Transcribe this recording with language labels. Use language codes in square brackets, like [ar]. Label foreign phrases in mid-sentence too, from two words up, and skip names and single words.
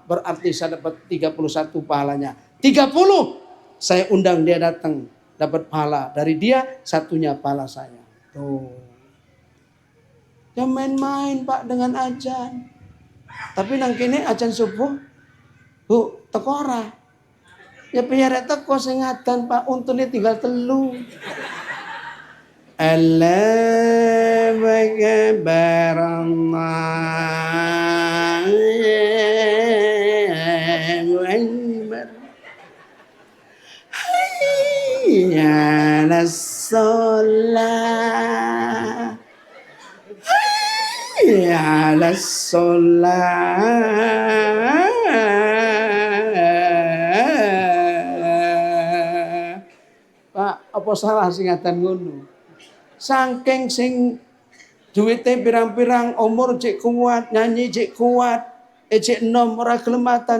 [id] Berarti saya dapat 31 pahalanya. 30 saya undang dia datang. Dapat pahala dari dia, satunya pahala saya. Tuh. Jangan main-main Pak dengan azan. [jv] Tapi nang kene azan subuh, Bu, teko ora. Ya piye teko sing adzan Pak, untune tinggal 3. [ar] الله أكبر الله أكبر. حي على الصلاة. حي على الصلاة. [jv] Pak, apa salah sing adzan ngono? Saking sing duwite pirang-pirang, umur cek kuat, nyanyi cek kuat, cek enom ora gelematan.